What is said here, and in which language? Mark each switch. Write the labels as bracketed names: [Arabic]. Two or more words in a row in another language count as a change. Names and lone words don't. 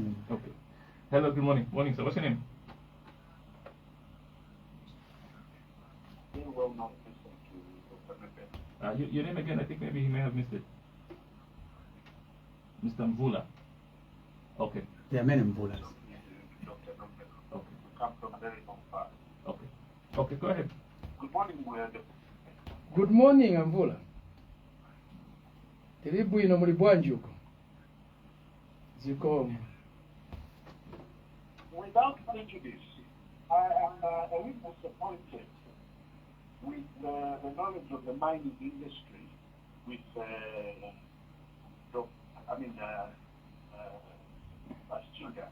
[English] Okay. Hello. Good morning. Morning, sir. What's your name? Your name again? I think maybe he may have missed it. Mr. Mvula. Okay. There are many Mvulas. Okay. Okay, go ahead. Good morning, Good morning, Mvula. [Nyanja] Tilibu ino muli bwanji uko. Zikomo. [English] Without prejudice, I am a little disappointed with the knowledge of the mining industry, with Bastinga.